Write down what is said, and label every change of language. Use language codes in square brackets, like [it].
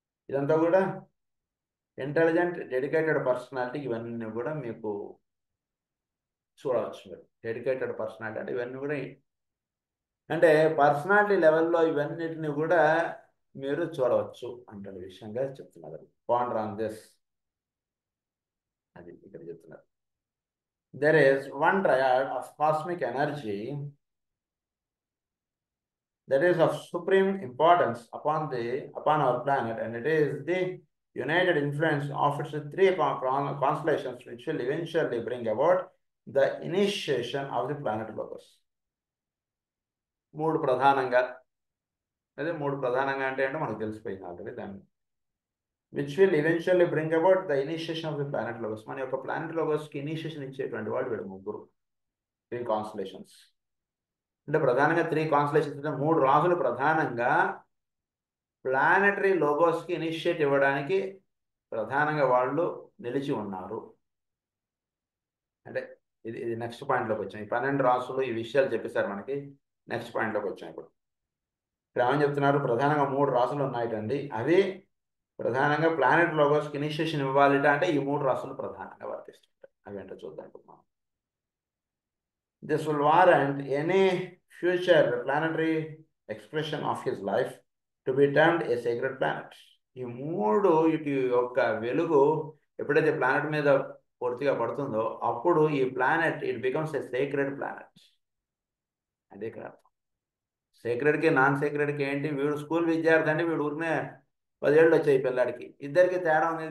[te] ఇదంతా కూడా intelligent dedicated personality, ఇవన్నీ కూడా మీకు చూడవచ్చు మీరు. డెడికేటెడ్ పర్సనాలిటీ అంటే ఇవన్నీ కూడా, అంటే పర్సనాలిటీ లెవెల్లో ఇవన్నిటిని కూడా మీరు చూడవచ్చు అంటే విషయంగా చెప్తున్నారు. [en] ponder on this, [te] అది ఇక్కడ చెప్తున్నారు. [en] There is one triad of cosmic energy that is of supreme importance upon our planet, and it is the united influence of its three constellations which will eventually bring about the initiation of the planet Logos. [te] మూడు ప్రధానంగా, అదే మూడు ప్రధానంగా అంటే మనకు తెలిసిపోయింది already దాన్ని. [en] Which will eventually bring about the initiation of the planet Logos. [te] మన యొక్క ప్లానెట్ లోగస్కి ఇనిషియేషన్ ఇచ్చేటువంటి వాళ్ళు వీడు ముగ్గురు, 3 కాన్స్టలేషన్స్. అంటే ప్రధానంగా 3 కాన్స్టలేషన్స్ అంటే 3 రాజులు ప్రధానంగా ప్లానెటరీ లోగోస్కి ఇనిషియేట్ ఇవ్వడానికి ప్రధానంగా వాళ్ళు నిలిచి ఉన్నారు. అంటే ఇది నెక్స్ట్ పాయింట్లోకి వచ్చాం. ఈ 12 రాసులు ఈ విషయాలు చెప్పేశారు మనకి. నెక్స్ట్ పాయింట్లోకి వచ్చాం. ఇప్పుడు ఏమని చెప్తున్నారు? ప్రధానంగా 3 రాసులు ఉన్నాయటండి. అవి ప్రధానంగా ప్లానెట్ లోగోస్కి ఇనిషియేషన్ ఇవ్వాలిట అంటే ఈ 3 రాసులు ప్రధానంగా వర్తిస్తుంటాయి. అవి ఏంటో చూద్దాం ఇప్పుడు మనం. [en] This will warrant any future planetary expression of his life to be termed a sacred planet. [te] ఈ 3 ఇటు యొక్క వెలుగు ఎప్పుడైతే ప్లానెట్ మీద పూర్తిగా పడుతుందో అప్పుడు ఈ planet [en] It becomes a sacred planet. [te] అదే ఇక్కడ అర్థం. సేక్రెడ్కి నాన్ సేక్రెడ్కి ఏంటి? వీడు స్కూల్ విద్యార్థి అంటే వీడు ఊరినే 10 ఏళ్ళు వచ్చాయి పిల్లాడికి. ఇద్దరికి తేడా ఉంది.